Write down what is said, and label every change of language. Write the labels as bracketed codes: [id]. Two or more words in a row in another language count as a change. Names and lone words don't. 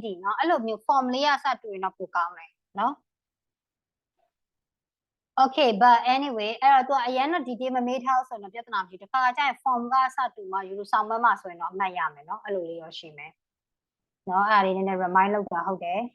[my] เนาะအဲ့လိုမျိုး form လေးရစတွေ့ရင်တော့ပိုကောင်းတယ်เนาะ [en] Okay, but anyway [my] အဲ့တော့သူကအရင်တော့ detail မမေးထားဆိုတော့ပြဿနာမရှိဘူးတစ်ခါကျရင် form ကစတူမှယူလို့ဆောင်မမှဆိုရင်တော့အမှတ်ရမယ်เนาะအဲ့လိုလေးရောရှိမယ်เนาะအဲ့ဒါလေးနည်းနည်း remind လုပ်တာဟုတ်တယ်